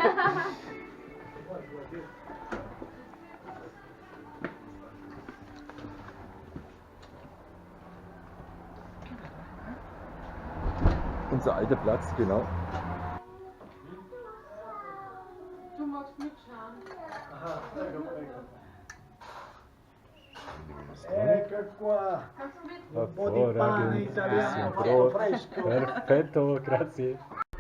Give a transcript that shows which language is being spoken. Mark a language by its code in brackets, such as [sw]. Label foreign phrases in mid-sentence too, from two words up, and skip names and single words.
[de] Unser alter Platz, genau. Du magst mitschauen. [it] Ecco qua, [de] Kannst du mit? [it] un po' di pane italiano fatto fresco. Perfetto, grazie.